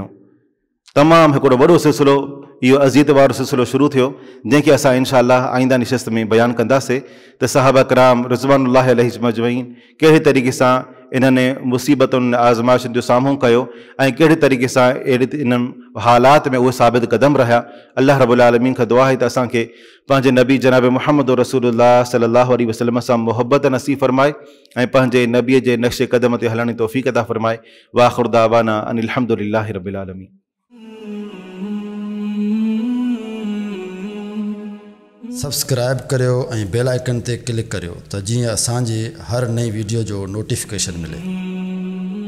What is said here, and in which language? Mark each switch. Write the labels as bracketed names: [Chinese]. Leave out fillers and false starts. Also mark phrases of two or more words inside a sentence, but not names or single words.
[Sindhi] तमामु हिकिड़ो वॾो सिलसिलो इहो अज़ियत वारो सिलसिलो शुरू थियो, जंहिंखे असां [Arabic] إن شاء الله [Sindhi] आईंदा निशस्त में बयानु कंदासीं त सहाबा कराम [Arabic] رضوان الله عليهم أجمعين [Sindhi] कहिड़े तरीक़े सां इन्हनि मुसीबतुनि आज़माइशुनि जो साम्हूं कयो ऐं कहिड़े तरीक़े सां अहिड़े इन्हनि हालात में उहे साबित क़दम रहिया। अल्लाह [Arabic] رب العالمين [Sindhi] खां दुआ आहे त असांखे पंहिंजे नबी जनाब मुहम्मद रसूलुल्लाह [Arabic] صلى الله عليه وسلم [Sindhi] सां मुहबत नसीब फरमाए ऐं पंहिंजे नबीअ जे नक्शे क़दम ते हलण जी तौफ़ीक़ अता फरमाए। [Arabic] وآخر دعوانا أن الحمد لله رب العالمين. [Sindhi] सब्सक्राइब करियो ऐं [English] bell icon [Sindhi] ते क्लिक करियो त जीअं असांजी हर नई वीडियो जो नोटिफिकेशन मिले।